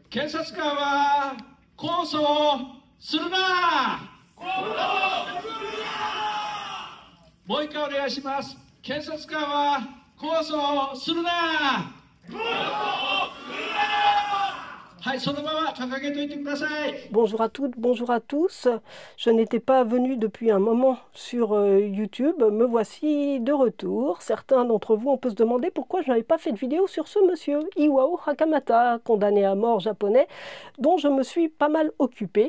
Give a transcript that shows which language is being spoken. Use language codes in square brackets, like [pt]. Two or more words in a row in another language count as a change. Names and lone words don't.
[ja] 検察官は控訴するな。もう一回お願いします。検察官は控訴するな。はい、そのまま掲げといてください。 [fr] Bonjour à toutes, bonjour à tous. Je n'étais pas venu depuis un moment sur YouTube. Me voici de retour. Certains d'entre vous, on peut se demander pourquoi je n'avais pas fait de vidéo sur ce monsieur, Iwao Hakamata, condamné à mort japonais, dont je me suis pas mal occupé.